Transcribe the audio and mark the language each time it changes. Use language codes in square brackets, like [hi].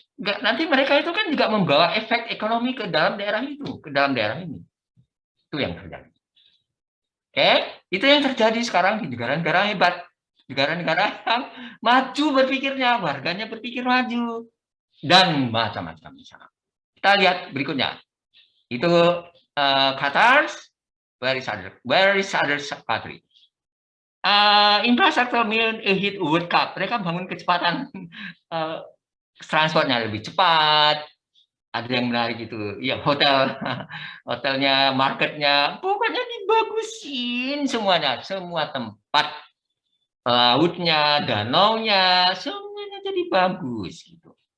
[id] Nanti mereka itu kan juga membawa efek ekonomi ke dalam daerah itu, ke dalam daerah ini. Itu yang terjadi. Oke, itu yang terjadi sekarang di negara-negara hebat. Negara-negara yang maju berpikirnya, warganya berpikir maju, dan macam-macam misalnya. Kita lihat berikutnya. Itu [en] Qatar, where is other country? [id] Infrastruktur hit World Cup. Mereka bangun kecepatan transportnya lebih cepat. Ada yang menarik itu, ya hotelnya, marketnya, pokoknya dibagusin semuanya, semua tempat, lautnya, danaunya, semuanya jadi bagus gitu.